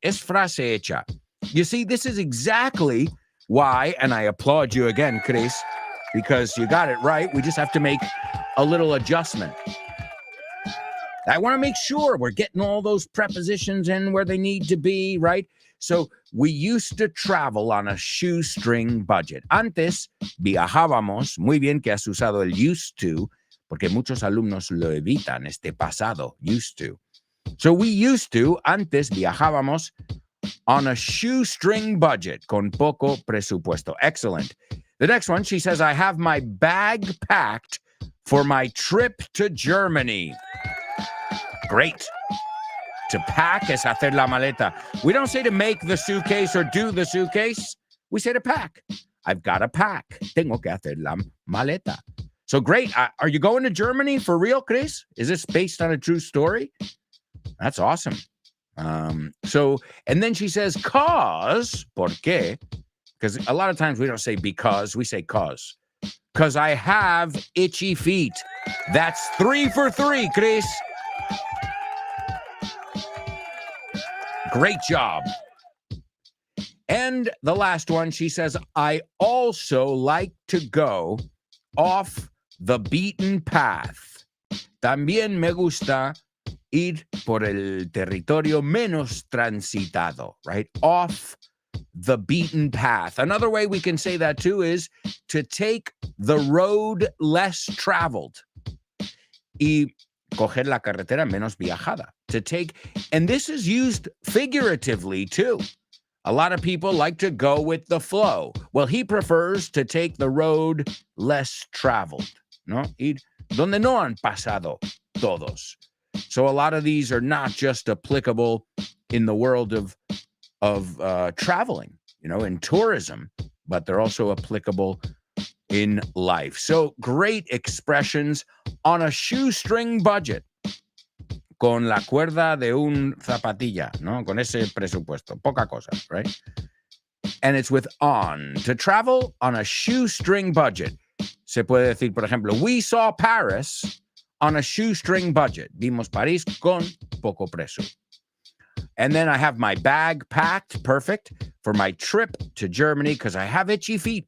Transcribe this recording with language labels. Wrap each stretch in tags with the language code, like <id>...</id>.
<es>Es frase hecha.</es> <en>You see, this is exactly why, and I applaud you again, Chris, because you got it right. We just have to make a little adjustment. I want to make sure we're getting all those prepositions in where they need to be, right? So we used to travel on a shoestring budget.</en> <es>Antes viajábamos, muy bien que has usado el used to, porque muchos alumnos lo evitan, este pasado, used to.</es> <en>So we used to,</en> <es>antes viajábamos</es> <en>on a shoestring budget,</en> <es>con poco presupuesto.</es> <en>Excellent. The next one, she says, I have my bag packed for my trip to Germany. Great. To pack es hacer la maleta. We don't say to make the suitcase or do the suitcase. We say to pack. I've got to pack.</en> <es>Tengo que hacer la maleta.</es> <en>So great. Are you going to Germany for real, Chris? Is this based on a true story? That's awesome. And then she says, cause, ¿por qué? Because a lot of times we don't say because, we say cause. Because I have itchy feet. That's 3 for 3, Chris. Great job. And the last one, she says, I also like to go off the beaten path.</en> <es>También me gusta ir por el territorio menos transitado, right?</es> <en>Off the beaten path. Another way we can say that too is to take the road less traveled.</en> <es>Y coger la carretera menos viajada.</es> <en>To take, and this is used figuratively too. A lot of people like to go with the flow. Well, he prefers to take the road less traveled, ¿no?</en> <es>Ir donde no han pasado todos.</es> <en>So a lot of these are not just applicable in the world of traveling, in tourism, but they're also applicable in life. So great expressions on a shoestring budget.</en> <es>Con la cuerda de un zapatilla, ¿no? Con ese presupuesto. Poca cosa, right?</es> <en>And it's with on. To travel on a shoestring budget.</en> <es>Se puede decir, por ejemplo,</es> <en>we saw Paris on a shoestring budget.</en> <es>Vimos París con poco preso.</es> <en>And then I have my bag packed, perfect, for my trip to Germany because I have itchy feet.</en>